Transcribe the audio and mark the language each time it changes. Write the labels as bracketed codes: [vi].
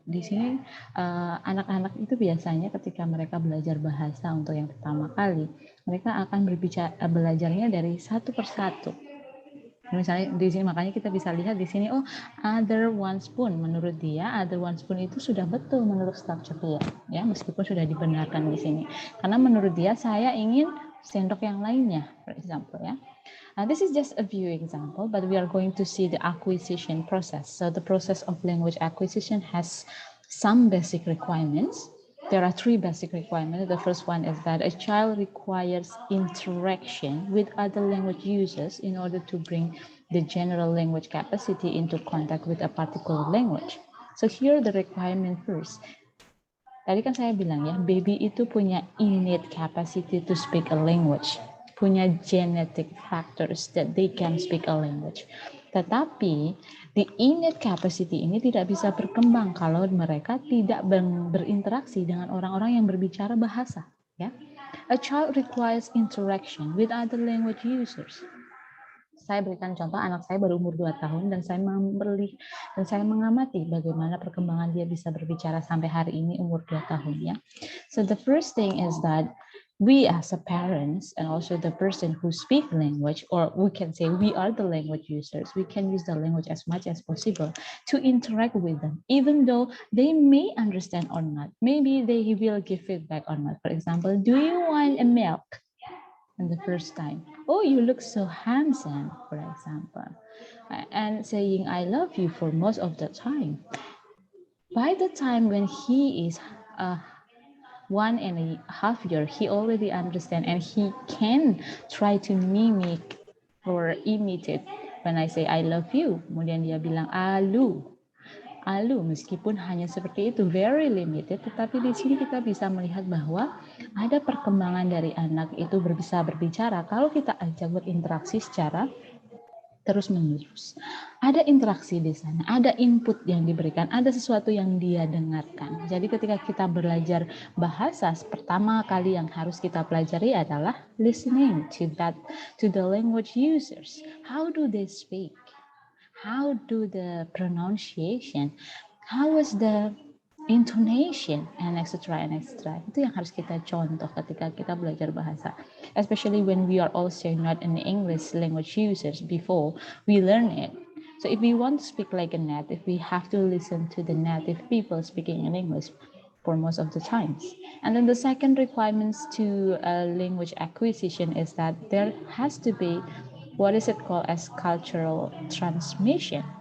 [id] Di sini anak-anak itu biasanya ketika mereka belajar bahasa untuk yang pertama kali, mereka akan belajarnya dari satu persatu. Misalnya di sini, makanya kita bisa lihat di sini, [en] oh, other one spoon, [id] menurut dia other one spoon itu sudah betul menurut struktur dia, ya, meskipun sudah dibenarkan di sini. Karena menurut dia saya ingin sendok yang lainnya, [en] for example, [id] ya. [en] This is just a few example, but we are going to see the acquisition process. So the process of language acquisition has some basic requirements. There are 3 basic requirements. The first one is that a child requires interaction with other language users in order to bring the general language capacity into contact with a particular language. So here the requirement first. [id] Tadi kan saya bilang ya, [en] baby itu punya innate capacity to speak a language, punya genetic factors that they can speak a language. [id] Tetapi [en] the innate capacity [id] ini tidak bisa berkembang kalau mereka tidak berinteraksi dengan orang-orang yang berbicara bahasa. [en] Ya, a child requires interaction with other language users. [id] Saya berikan contoh, anak saya baru umur 2 tahun dan saya mengamati bagaimana perkembangan dia bisa berbicara sampai hari ini umur 2 tahun ya. [en] So the first thing is that we as a parents and also the person who speak language, or we can say we are the language users, we can use the language as much as possible to interact with them, even though they may understand or not. Maybe they will give feedback or not. For example, do you want a milk? And the first time, oh, you look so handsome, for example, and saying I love you for most of the time. By the time when he is 1.5 years, he already understands and he can try to mimic or imitate when I say I love you. [id] Kemudian dia bilang alu. Alu, meskipun hanya seperti itu, [en] very limited, [id] tetapi di sini kita bisa melihat bahwa ada perkembangan dari anak itu bisa berbicara kalau kita ajak berinteraksi secara terus-menerus. Ada interaksi di sana, ada input yang diberikan, ada sesuatu yang dia dengarkan. Jadi ketika kita belajar bahasa, pertama kali yang harus kita pelajari adalah [en] listening to the language users. How do they speak? How do the pronunciation, how is the intonation, and etc. and etc. [id] Itu yang harus kita contoh ketika kita belajar bahasa. [en] Especially when we are also not an English language users before we learn it. So if we want to speak like a native, we have to listen to the native people speaking in English for most of the times. And then the second requirements to language acquisition is that there has to be what is it called as cultural transmission.